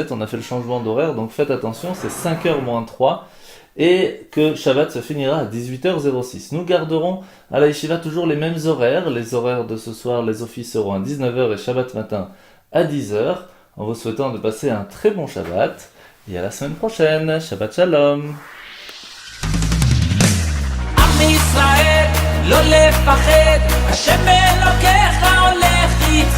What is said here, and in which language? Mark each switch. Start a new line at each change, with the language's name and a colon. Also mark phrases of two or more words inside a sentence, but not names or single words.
French: On a fait le changement d'horaire, donc faites attention, c'est 5h moins 3. Et que Shabbat se finira à 18h06. Nous garderons à la Yeshiva toujours les mêmes horaires. Les horaires de ce soir, les offices seront à 19h et Shabbat matin à 10h. En vous souhaitant de passer un très bon Shabbat. Et à la semaine prochaine.
Hebrew: Shabbat Shalom. עם ישראל, לא לפחד, השם אלוקיך הולך איתך.